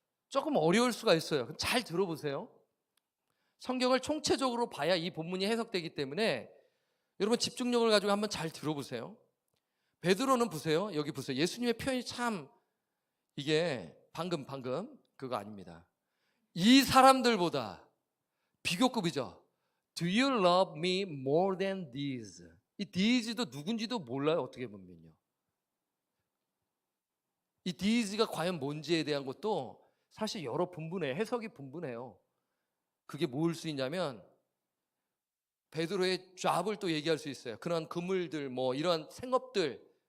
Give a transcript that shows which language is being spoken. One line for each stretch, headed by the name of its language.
Korean: 조금 어려울 수가 있어요. 잘 들어보세요. 성경을 총체적으로 봐야 이 본문이 해석되기 때문에 여러분 집중력을 가지고 한번 잘 들어보세요. 베드로는 보세요. 여기 보세요. 예수님의 표현이 참 이게 방금 그거 아닙니다. 이 사람들보다 비교급이죠.
English: Do you love me more than these?
Korean: 이 these도 누군지도 몰라요. 어떻게 보면요. 이 these가 과연 뭔지에 대한 것도 사실 여러 분분해요. 해석이 분분해요. 그게 뭘 수 있냐면 베드로의 잡을 또 얘기할 수 있어요. 그런 그물들, 뭐 이런 생업들.